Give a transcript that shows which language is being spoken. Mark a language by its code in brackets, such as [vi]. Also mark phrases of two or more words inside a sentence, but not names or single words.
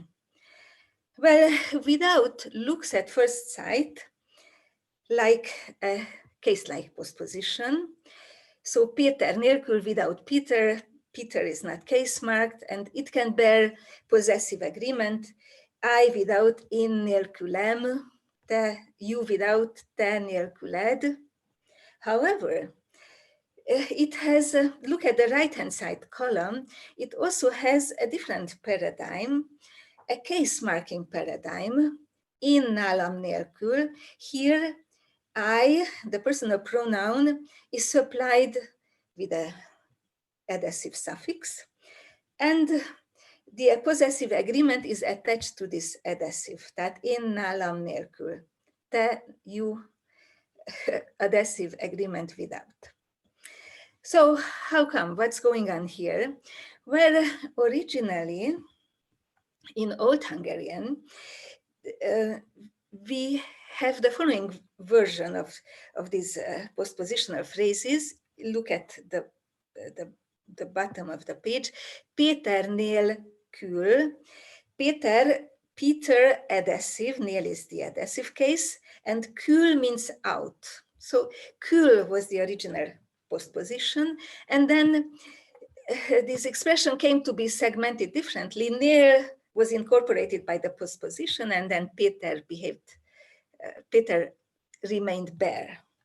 [en] Well, without looks at first sight like a case-like postposition. So Péter nélkül, without Peter, Peter is not case-marked, and it can bear possessive agreement. I without [hu] én nélkülem, [en] you without [hu] te nélküled. [en] However, it has, look at the right-hand side column, it also has a different paradigm, a case marking paradigm in [hu] nálam nélkül. [en] Here, I, the personal pronoun, is supplied with a adessive suffix, and the possessive agreement is attached to this adessive, that in [hu] nálam nélkül, te, [en] you, adessive agreement without. So how come, what's going on here? Well, originally, in Old Hungarian, we have the following version of these postpositional phrases. Look at the bottom of the page. Péter Nélkül. Peter adessive, Nél is the adessive case, and kül means out. So kül was the original postposition, and then this expression came to be segmented differently. Nél was incorporated by the postposition, and then Peter Peter remained bare.